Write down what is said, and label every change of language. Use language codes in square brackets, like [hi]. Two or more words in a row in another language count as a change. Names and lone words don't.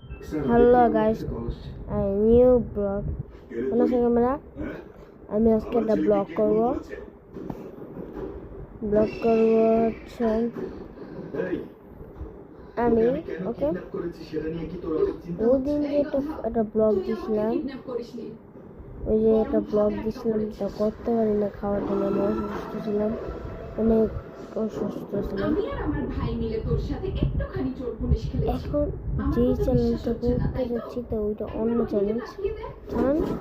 [en] Hello guys, a new blog. [tl] Ano sa camera? [bn] আমি আজকে একটা ব্লগ করব হচ্ছে আমি ওকে ওই দিন যে একটা ব্লগ দিছিলাম ওই যে একটা ব্লগ দিছিলাম তা করতে পারি না খাওয়ার জন্য আমি অসুস্থ ছিলাম অনেক অসুস্থ ছিলাম এখন যেই চ্যালেঞ্জটা করতে যাচ্ছি তো ওইটা অন্য চ্যালেঞ্জ কারণ